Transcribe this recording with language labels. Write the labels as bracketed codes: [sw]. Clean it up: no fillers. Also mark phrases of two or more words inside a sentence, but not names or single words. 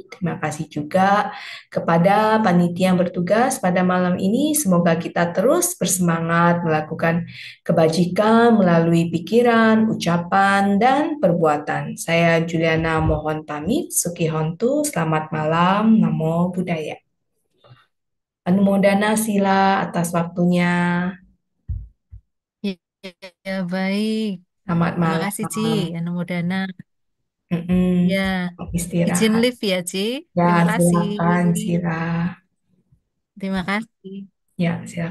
[id] Terima kasih juga kepada panitia yang bertugas pada malam ini. Semoga kita terus bersemangat melakukan kebajikan melalui pikiran, ucapan, dan perbuatan. Saya Juliana mohon pamit. Sukihontu, selamat malam. [pi] Namo Buddhaya. [id] Anumodana sila atas waktunya. Ya, ya, baik. Selamat Terima kasih, Ci. malam. Anumodana. Mm-mm. Ya, izin Istirahat. live ya, Ci. Ya, Terima kasih. silakan Sila. Terima kasih. Ya, silakan Sila. Terima